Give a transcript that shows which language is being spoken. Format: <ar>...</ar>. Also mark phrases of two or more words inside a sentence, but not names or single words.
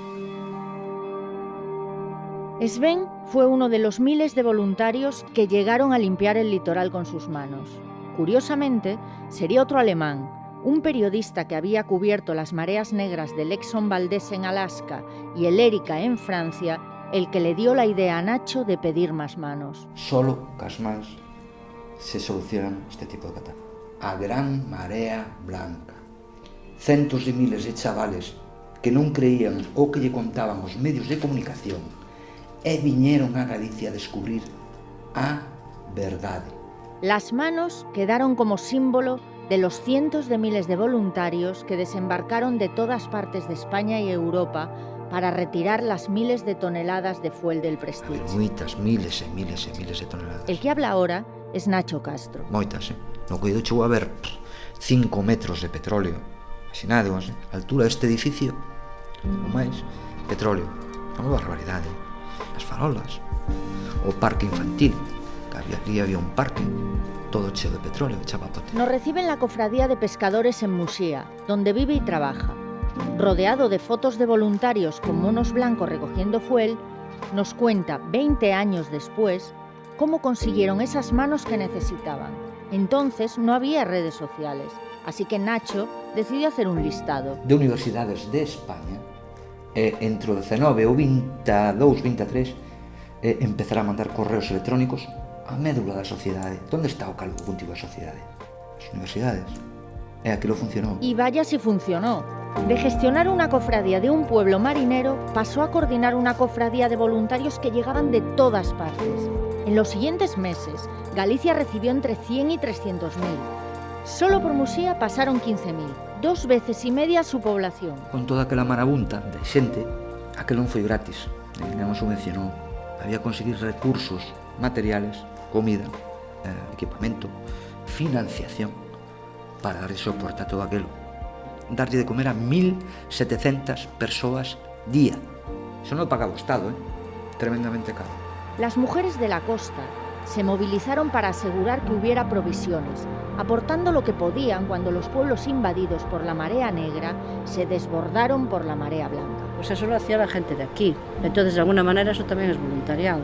<es>Sven fue uno de los miles de voluntarios que llegaron a limpiar el litoral con sus manos. Curiosamente, sería otro alemán, un periodista que había cubierto las mareas negras del Exxon Valdez en Alaska y el Erika en Francia, el que le dio la idea a Nacho de pedir más manos.</es> <gl>Solo cas mans se solucionan este tipo de catástrofes. A gran marea blanca. Centos de miles de chavales que non creían o que lle contaban os medios de comunicación e viñeron a Galicia a descubrir a verdade.</gl> <es>Las manos quedaron como símbolo de los cientos de miles de voluntarios que desembarcaron de todas partes de España y Europa para retirar las miles de toneladas de fuel del Prestige.</es> <gl>Moitas, miles e miles e miles de toneladas.</gl> <es>El que habla ahora es Nacho Castro.</es> <gl>Moitas, No coido chegou a ver 5 metros de petróleo. Imaginade, a altura deste edificio, ou máis, petróleo. É unha barbaridade. As farolas. O parque infantil. Que había un parque todo cheo de petróleo, de chapapote.</gl> <es>Nos recibe en la cofradía de pescadores en Muxía, donde vive y trabaja. Rodeado de fotos de voluntarios con monos blancos recogiendo fuel, nos cuenta 20 años después cómo consiguieron esas manos que necesitaban. Entonces no había redes sociales, así que Nacho decidió hacer un listado.</es> <gl>De universidades de España, entre o 19 ou 22, 23, empezar a mandar correos electrónicos a médula da sociedade. Onde está o caldo cultivo da sociedade? As universidades. E aquilo funcionou.</gl> <es>Y vaya si funcionó. De gestionar una cofradía de un pueblo marinero, pasó a coordinar una cofradía de voluntarios que llegaban de todas partes. En los siguientes meses, Galicia recibió entre 100 y 300.000. Solo por Muxía pasaron 15.000, 2 veces y media su población.</es> <gl>Con toda aquela marabunta de xente, aquelo non foi gratis, non o subvencionou. Había que conseguir recursos materiales, comida, equipamento, financiación para darlle soporte a todo aquelo. Darlle de comer a 1.700 persoas día. Eso non pagaba o Estado, tremendamente caro.</gl> <es>Las mujeres de la costa se movilizaron para asegurar que hubiera provisiones, aportando lo que podían cuando los pueblos invadidos por la marea negra se desbordaron por la marea blanca. Pues eso lo hacía la gente de aquí. Entonces, de alguna manera, eso también es voluntariado.</es>